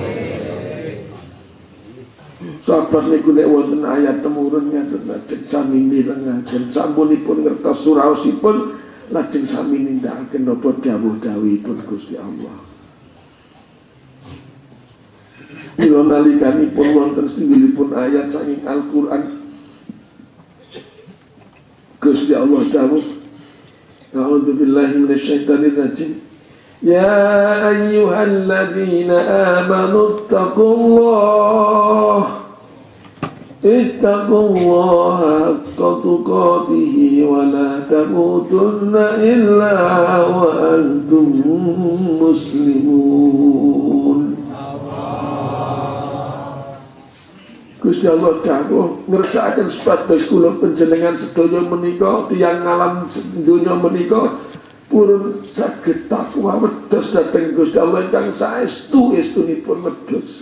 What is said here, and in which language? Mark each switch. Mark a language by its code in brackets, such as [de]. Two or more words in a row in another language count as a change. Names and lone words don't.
[jv] Sahabat niku nek wonten ayat temurun ngaten lajeng sami mirengaken sampunipun ngertos suraosipun lajeng sami nindakaken napa dawuh-dawuhipun Gusti Allah. Mila nalikanipun wonten setunggalipun ayat saking Al-Qur'an Gusti Allah dawuh [ar] أعوذ بالله من الشيطان الرجيم. يا أيها الذين آمنوا اتقوا الله حق تقاته ولا تموتن إلا وأنتم مسلمون. [jv] Gusti Allah dawuh ngersakaken supados kula panjenengan sedaya menika tiyang ngalam donya menika purun saged takwa wedhus dhateng Gusti Allah ingkang saestu estunipun wedhus.